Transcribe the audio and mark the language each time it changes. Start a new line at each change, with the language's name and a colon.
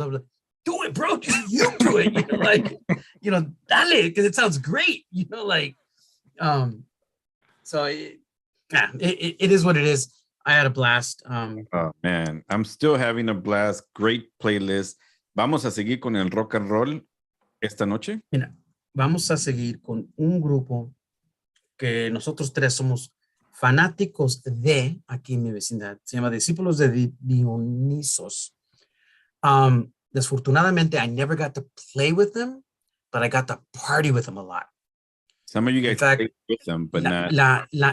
English: I was like, do it, bro. Just you do it. You know, like, you know, dale, because it sounds great. You know, like, so it is what it is. I had a blast. Oh man, I'm still having a blast. Great playlist.
Spanish: Vamos a seguir con el rock and roll esta noche. Mira, vamos a seguir con un grupo que nosotros tres somos fanáticos de aquí en mi vecindad. Se llama Discípulos de Dionisos.
English: Desfortunadamente, I never got to play with them, but I got to party with them a lot. Some of you guys In fact, played with them, but not.